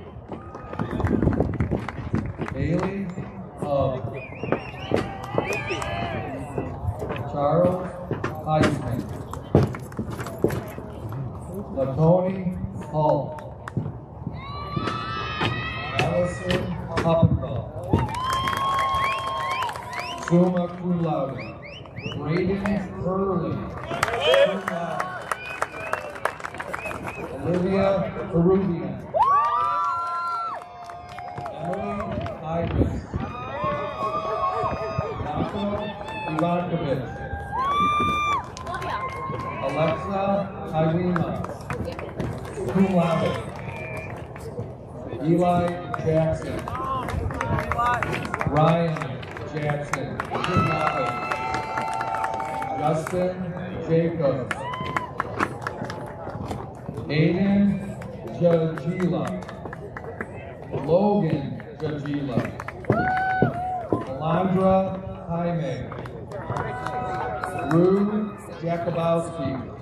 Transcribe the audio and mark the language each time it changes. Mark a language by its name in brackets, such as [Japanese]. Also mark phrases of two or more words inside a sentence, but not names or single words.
[English] Bailey Hub. Charles Heisman. Latoni Hall. Allison Hoppendahl. [Latin] Summa cum laude. [English] Braden Hurley. Olivia Peruvian. Emily Ives. Marco Ivankovich. Alexa Irima. [Latin] Cum laude. [English] Eli Jackson. Ryan Jackson. [Latin] Cum laude. [English] Justin Jacobs. Aiden Jajila. Logan Jajila. Alondra Jaime. Rue Jakubowski.